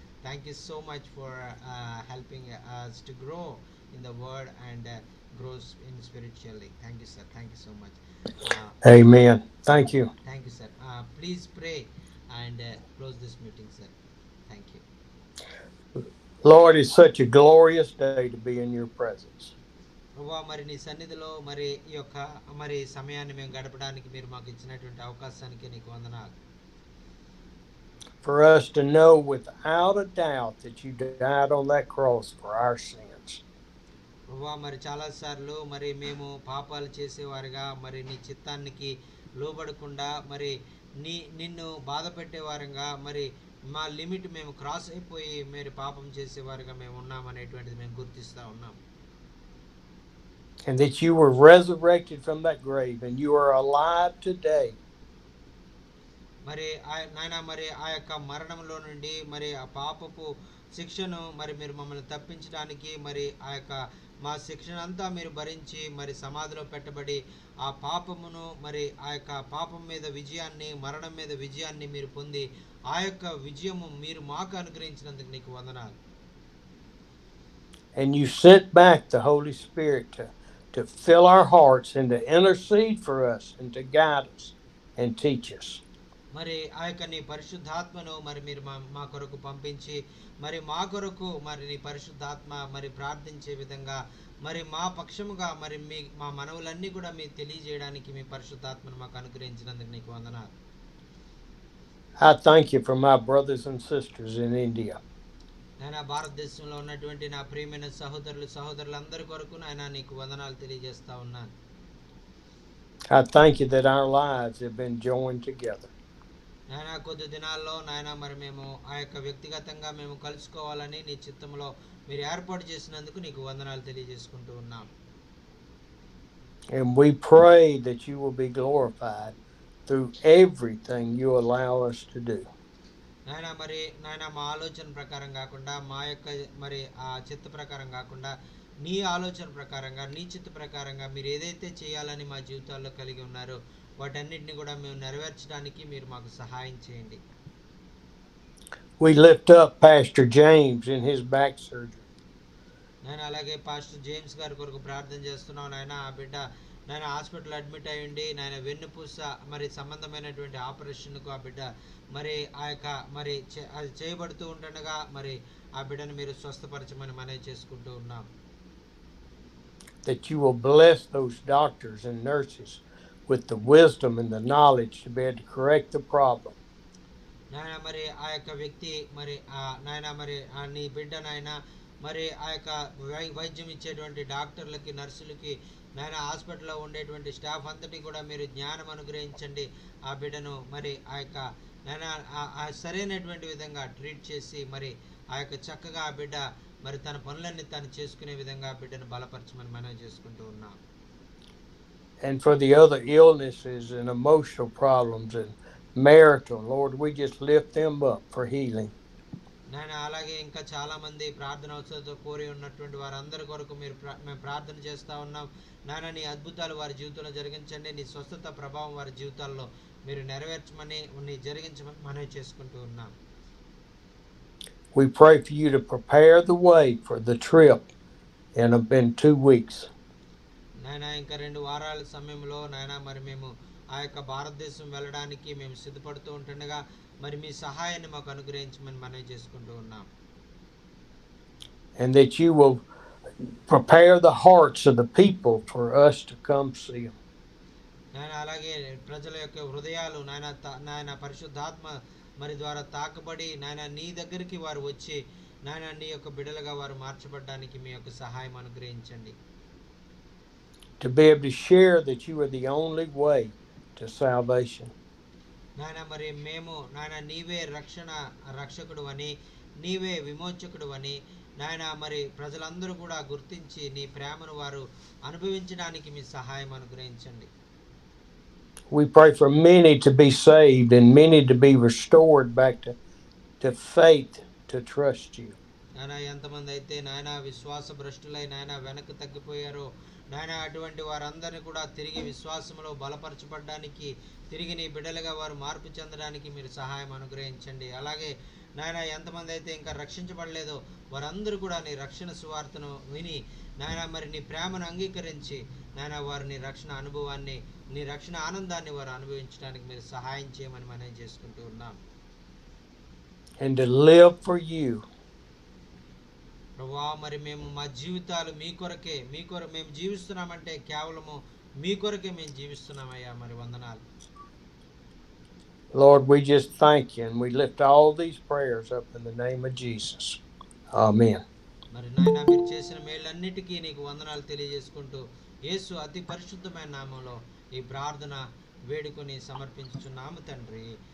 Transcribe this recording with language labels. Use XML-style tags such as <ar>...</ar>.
<en>Thank you so much for helping us to grow in the Word, and grow in spiritually. Thank you, sir. Thank you so much. Amen. Thank you. Thank you, sir. Please pray and close this meeting, sir. Thank you. Lord, it's such a glorious day to be in your presence.</en> <te>ప్రభా, మరి నీ సన్నిధిలో మరి ఈ యొక్క మరి సమయాన్ని మేము గడపడానికి మీరు మాకు ఇచ్చినటువంటి అవకాశానికి నీకు వందనాలు.</te> <en>For us to know without a doubt that you died on that cross for our sins.</en> <te>ప్రభా, మరి చాలాసార్లు మరి మేము పాపాలు చేసేవారుగా, మరి నీ చిత్తానికి లోబడకుండా, మరి నిన్ను బాధ పెట్టేవారుగా, మరి మా లిమిట్ మేము క్రాస్ అయిపోయి మీరు పాపం చేసేవారుగా మేము ఉన్నామనేటువంటిది మేము గుర్తిస్తూ ఉన్నాం.</te> <en>And that you were resurrected from that grave, and you are alive today.</en> <te>మరి నాయన మరి ఆ యొక్క మరణంలో నుండి మరి ఆ పాపపు శిక్షను మరి మీరు మమ్మల్ని తప్పించడానికి మరి ఆ యొక్క మా శిక్షణ అంతా మీరు భరించి మరి సమాధిలో పెట్టబడి ఆ పాపమును మరి ఆ యొక్క పాపం మీద విజయాన్ని మరణం మీద విజయాన్ని మీరు పొంది ఆ యొక్క విజయము మీరు మాకు అనుగ్రహించినందుకు నీకు వందనాలు.</te> <en>And you sent back the Holy Spirit to fill our hearts and to intercede for us and to guide us and teach us.</en> <te>మరి ఆ యొక్క నీ పరిశుద్ధాత్మను మరి మీరు మా కొరకు పంపించి మరి మా కొరకు మరి నీ పరిశుద్ధాత్మ మరి ప్రార్థించే విధంగా మరి మా పక్షముగా మరి మా మనవులన్నీ కూడా మీకు తెలియజేయడానికి మీ పరిశుద్ధాత్మను మాకు అనుగ్రహించినందుకు నీకు వందనాలు.</te> <en>I thank you for my brothers and sisters in India.</en> <te>నాయన భారతదేశంలో ఉన్నటువంటి నా ప్రియమైన సహోదరులందరి కొరకు నాయన నీకు వందనాలు తెలియజేస్తా ఉన్నాను.</te> <en>I thank you that our lives have been joined together.</en> <te>నాయన కొద్ది దినాల్లో నాయన మరి మేము ఆ యొక్క వ్యక్తిగతంగా మేము కలుసుకోవాలని నీ చిత్తంలో మీరు ఏర్పాటు చేసినందుకు నీకు వందనాలు తెలియజేసుకుంటూ ఉన్నాం.</te> <en>And we pray that you will be glorified through everything you allow us to do.</en> <te>నాయన మా ఆలోచన ప్రకారం కాకుండా మా యొక్క మరి ఆ చిత్త ప్రకారం కాకుండా నీ ఆలోచన ప్రకారంగా నీ చిత్త ప్రకారంగా మీరు ఏదైతే చేయాలని మా జీవితాల్లో కలిగి ఉన్నారో వాటన్నిటిని కూడా మేము నెరవేర్చడానికి మీరు మాకు సహాయం చేయండి.</te> <en>We lift up Pastor James in his back surgery.</en> <te>నేను అలాగే పాస్టర్ జేమ్స్ గారి కొరకు ప్రార్థన చేస్తున్నాను. నాయన ఆ బిడ్డ నాయన</te> <en>hospital admit</en> <te>అయ్యి ఉండి నాయన వెన్నుపూస మరి సంబంధమైనటువంటి ఆపరేషన్కు ఆ బిడ్డ మరి ఆ యొక్క మరి అది చేయబడుతూ ఉంటుండగా మరి ఆ బిడ్డను మీరు స్వస్థపరచమని మనవి చేసుకుంటూ ఉన్నాం.</te> <en>That you will bless those doctors and nurses with the wisdom and the knowledge to be able to correct the problem.</en> <te>నాయన మరి ఆ యొక్క వ్యక్తి మరి నాయన మరి నీ బిడ్డ నాయన మరి ఆ యొక్క వైద్యం ఇచ్చేటువంటి డాక్టర్లకి నర్సులకి నాయన హాస్పిటల్లో ఉండేటువంటి స్టాఫ్ అంతటి కూడా మీరు జ్ఞానం అనుగ్రహించండి. ఆ బిడ్డను మరి ఆ యొక్క నాయన సరైనటువంటి విధంగా ట్రీట్ చేసి మరి ఆ యొక్క చక్కగా ఆ బిడ్డ మరి తన పనులన్నీ తను చేసుకునే విధంగా ఆ బిడ్డను బలపరచమని మనం చేసుకుంటూ ఉన్నాం.</te> <en>And for the other illnesses and emotional problems and marital, Lord, we just lift them up for healing.</en> <te>నాయన అలాగే ఇంకా చాలా మంది ప్రార్థన అవసరంతో కోరి ఉన్నటువంటి వారందరి కొరకు మేము ప్రార్థన చేస్తూ ఉన్నాం. నాయన నీ అద్భుతాలు వారి జీవితంలో జరిగించండి. నీ స్వస్థత ప్రభావం వారి జీవితాల్లో మీరు నెరవేర్చమని నీ జరిగించమని మనవి చేసుకుంటూ ఉన్నాం.</te> <en>We pray for you to prepare the way for the trip in 2 weeks.</en> <te>నాయన ఇంకా 2 వారాల సమయంలో నాయన మరి మేము ఆ యొక్క భారతదేశం వెళ్ళడానికి మేము సిద్ధపడుతూ ఉంటుండగా మరి మీ సహాయాన్ని మాకు అనుగ్రహించమని మనవి చేసుకుంటూ ఉన్నాం.</te> <en>And that you will prepare the hearts of the people for us to come see them.</en> <te>నాయన అలాగే ప్రజల యొక్క హృదయాలు నాయన పరిశుద్ధాత్మ మరి ద్వారా తాకబడి నాయన నీ దగ్గరికి వారు వచ్చి నాయన నీ యొక్క బిడ్డలుగా వారు మార్చబడడానికి మీ యొక్క సహాయం అనుగ్రహించండి.</te> <en>To be able to share that you are the only way to salvation.</en> <te>నాయన మరి మేము నాయన నీవే రక్షకుడు అని నీవే విమోచకుడు అని నాయన మరి ప్రజలందరూ కూడా గుర్తించి నీ ప్రేమను వారు అనుభవించడానికి మీ సహాయం అనుగ్రహించండి.</te> <en>We pray for many to be saved and many to be restored back to faith to trust you.</en> <te>నాయన ఎంతమంది అయితే నాయన విశ్వాస భ్రష్టులై నాయన వెనక్కి తగ్గిపోయారో నాయన అటువంటి వారందరినీ కూడా తిరిగి విశ్వాసంలో బలపరచబడడానికి తిరిగి నీ బిడ్డలుగా వారు మార్పు చెందడానికి మీరు సహాయం అనుగ్రహించండి. అలాగే నాయన ఎంతమంది అయితే ఇంకా రక్షించబడలేదో వారందరూ కూడా నీ రక్షణ సువార్తను విని నాయన మరి నీ ప్రేమను అంగీకరించి నాయన వారు నీ రక్షణ అనుభవాన్ని నీ రక్షణ ఆనందాన్ని వారు అనుభవించడానికి మీరు సహాయం చేయమని మనం చేసుకుంటూ ఉన్నాం.</te> <en>And to live for you.</en> <te>ప్రభువా మరి మేము మా జీవితాలు మీ కొరకే మేము జీవిస్తున్నామంటే కేవలము మీ కొరకే మేము జీవిస్తున్నామయ్యా. మరి వందనాలు.</te> <en>Lord, we just thank you and we lift all these prayers up in the name of Jesus. Amen.</en> <te>మరి నాయన మీరు చేసిన మేళ్ళన్నిటికీ నీకు వందనాలు తెలియజేసుకుంటూ యేసు అతి పరిశుద్ధమైన నామంలో ఈ ప్రార్థన వేడుకొని సమర్పించుచున్నాము తండ్రి.</te>